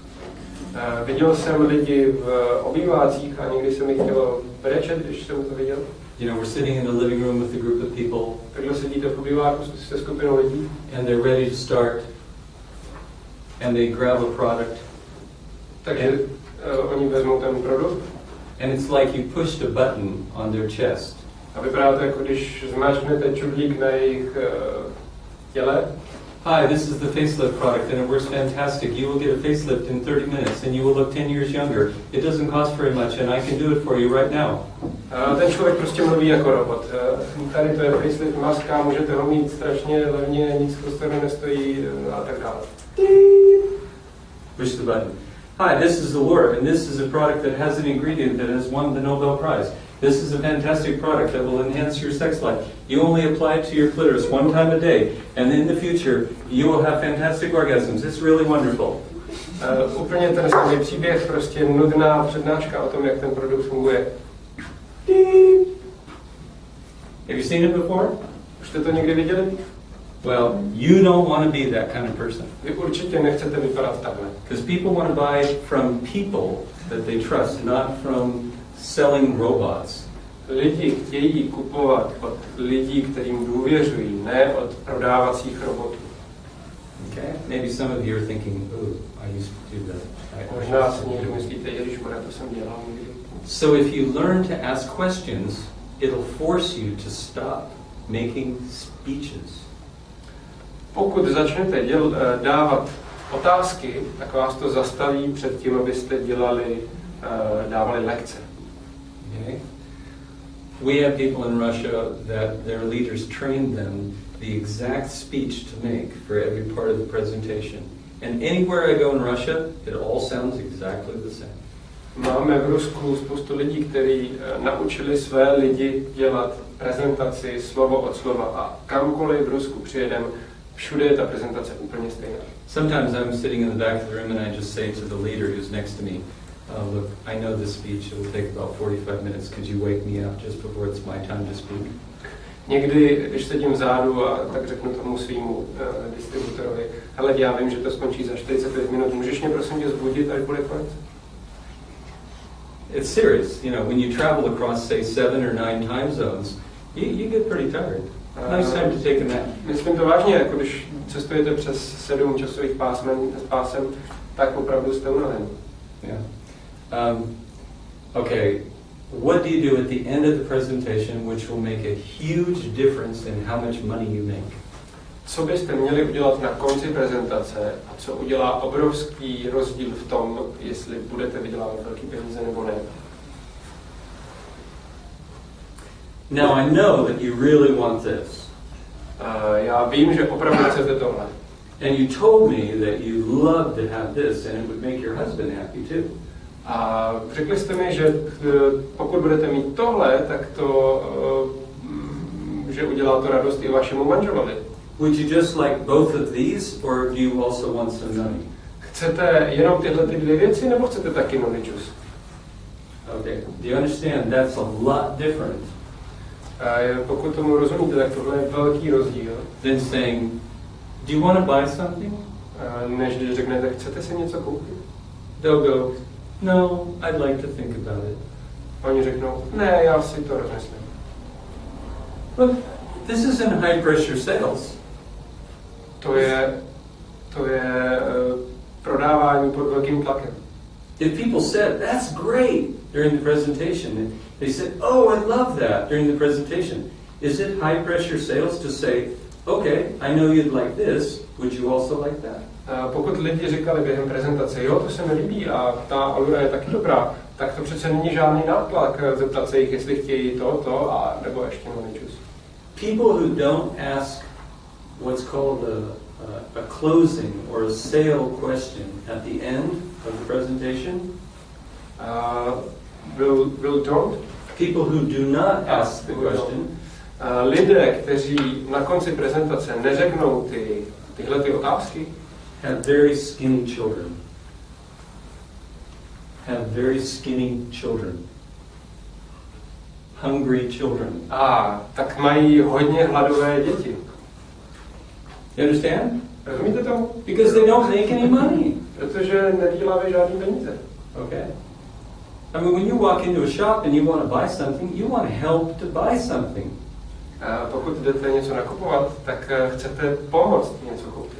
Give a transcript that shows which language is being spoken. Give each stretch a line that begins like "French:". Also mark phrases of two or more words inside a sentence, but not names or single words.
Czech: Viděl jsem lidi v obývácích a někdy se mi chtělo brečet, když jsem to viděl.
English: You know, we're sitting in a living room with a group of people.
Czech: Takhle sedíte v obýváku se skupinou lidí.
English: And they're ready to start. And they grab a product.
Czech: Takže oni vezmou ten produkt.
English: And it's like you pushed a button on their chest.
Czech: A vypadá to, jako když zmáčknete čudlík na jejich těle.
English: Hi, this is the facelift product and it works fantastic. You will get a facelift in 30 minutes and you will look 10 years younger. It doesn't cost very much and I can do it for you right now.
Czech: Ten člověk prostě mluví jako robot. Tady to je facelift maska, můžete ho mít strašně levně, nic to nestojí a tak dále.
English: Push the button. Hi, this is the Lure and this is a product that has an ingredient that has won the Nobel Prize. This is a fantastic product that will enhance your sex life. You only apply it to your clitoris one time a day, and in the future, you will have fantastic orgasms. It's really wonderful.
Czech: Úplně ten samý příběh, prostě nudná přednáška o tom, jak ten produkt funguje.
English: Have you seen it before?
Czech: Už jste to někdy viděli?
English: Well, you don't want to be that kind of person.
Czech: Vy určitě nechcete vypadat takhle.
English: Because people want to buy from people that they trust, not from selling robots.
Czech: Lidi chtějí kupovat od lidí, kterým důvěřují, ne od prodávacích robotů.
English: Okay? Maybe some of you are thinking, "Oh, I used to do that."
Czech: Možná si někdo myslíte, ježišmarja, to jsem dělal někdy.
English: So if you learn to ask questions, it'll force you to stop making speeches.
Czech: Pokud začnete dávat otázky, tak vás to zastaví před tím, abyste dávali lekce.
English: Okay? We have people in Russia that their leaders train them the exact speech to make for every part of the presentation. And anywhere I go in Russia, it all sounds exactly the same.
Czech: Máme v Rusku spoustu lidí, kteří naučili své lidi dělat prezentaci slovo od slova a kamkoliv v Rusku přijedem, všude je ta prezentace úplně stejná.
English: Sometimes I'm sitting in the back of the room and I just say to the leader who's next to me, look, I know this speech, it will take about 45 minutes, could you wake me up just before it's my time to speak?
Czech: Někdy, když sedím vzadu, a tak řeknu tomu svýmu distributorovi, hele, já vím, že to skončí za 45 minut, můžeš mě prosím tě zbudit, až bude konec?
English: It's serious, you know, when you travel across, say, 7 or 9 time zones, you get pretty tired. Nice time to take a nap.
Czech: Myslím to vážně, jako když cestujete přes 7 časových pásem, tak opravdu jste unaven.
English: Yeah. Okay, what do you do at the end of the presentation which will make a huge difference in how much money you make?
Czech: Co byste měli udělat na konci prezentace a co udělá obrovský rozdíl v tom, jestli budete vydělávat velký peníze nebo ne?
English: Now I know that you really want this.
Czech: Já vím, že opravdu chcete tohle.
English: And you told me that you love to have this and it would make your husband happy too.
Czech: A řekli jste mi, že pokud budete mít tohle, tak to, že udělá to radost i vašemu manželovi.
English: Would you just like both of these or do you also want some noni?
Czech: Chcete jenom tyhle ty dvě věci, nebo chcete taky
English: noni juice? Okay, do you understand? That's a lot different.
Czech: Pokud tomu rozumíte, tak tohle je velký rozdíl.
English: Than saying, do you want to buy something?
Czech: Než když řeknete, chcete si něco koupit?
English: They'll go, no, I'd like to think about it.
Czech: Oni řeknou, ne, já si to rozmyslím.
English: Look, this isn't high pressure sales.
Czech: To je prodávání pod velkým tlakem.
English: If people said, that's great during the presentation, they said, oh, I love that during the presentation. Is it high pressure sales to say, okay, I know you'd like this, would you also like that?
Czech: Pokud lidi říkali během prezentace, jo, to se mi líbí a ta alura je taky dobrá, tak to přece není žádný nátlak zeptat se jich, jestli chtějí to a nebo ještě noničus.
English: People who don't ask what's called a closing or a sale question at the end of the presentation, Will don't? people who do not ask the question,
Czech: lidé, kteří na konci prezentace neřeknou tyhle ty otázky,
English: have very skinny children. Have very skinny children. Hungry children.
Czech: Tak mají hodně hladové děti.
English: You understand?
Czech: Rozumíte tomu?
English: Because they don't make any money.
Czech: Protože nevydělávají žádný peníze.
English: Okay? I mean, when you walk into a shop and you want to buy something, you want help to buy something.
Czech: Pokud jdete něco nakupovat, tak chcete pomoct něco koupit.